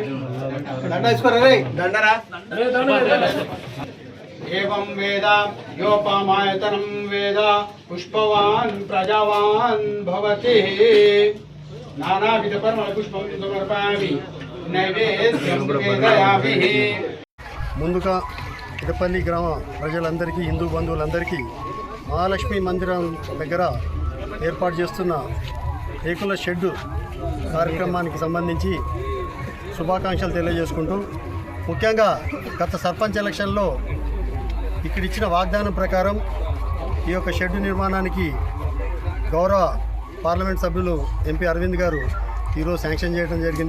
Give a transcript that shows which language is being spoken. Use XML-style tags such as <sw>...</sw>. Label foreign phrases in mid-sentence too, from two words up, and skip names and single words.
<sa>दण्डरा एवं वेद योपमायतनं वेद पुष्पवान् प्रजावान् भवति नानाविधपरिमलपुष्पं समर्पयामि नैवेद्यं वेदयामि।</sa> <te>ముందుగా ఇడపల్లి గ్రామ ప్రజలందరికీ హిందూ బంధువులందరికీ మహాలక్ష్మి మందిరం దగ్గర ఏర్పాటు చేస్తున్న రేకుల షెడ్డు కార్యక్రమానికి సంబంధించి శుభాకాంక్షలు తెలియజేసుకుంటూ ముఖ్యంగా గత సర్పంచ్ ఎలక్షన్లో ఇక్కడ ఇచ్చిన వాగ్దానం ప్రకారం ఈ యొక్క షెడ్డు నిర్మాణానికి గౌరవ పార్లమెంట్ సభ్యులు ఎంపీ అరవింద్ గారు ఈరోజు శాంక్షన్ చేయడం జరిగింది.</te>